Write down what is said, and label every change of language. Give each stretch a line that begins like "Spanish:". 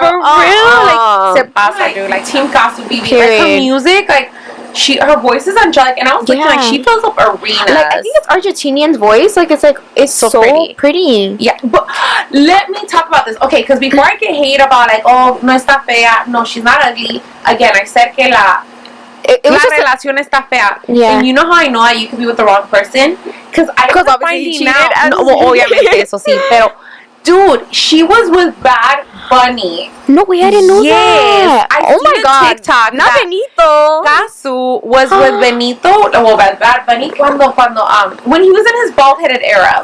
English: For real? Like,
Spanish: se pasa,
English: dude. Like, Team Casu BB. Like, her music, like... her voice is angelic, and I was thinking, like, she fills up arenas. Like, I think it's Argentinian voice. Like, it's so pretty. Yeah, but let me talk about this. Okay, because before I get hate about, like, oh,
Spanish: no está fea.
English: No, she's not ugly. Again, I said
Spanish: que la relación está fea.
English: Yeah. And you know how I know that you could be with the wrong person? Because obviously
Spanish: out.
English: No, well,
Spanish: obviamente, eso sí. Pero,
English: dude, she was with Bad Bunny. No, I didn't know that. Oh my god. TikTok. Not Benito. Casu was with Benito, well, Bad Bunny, when he was in his bald-headed era.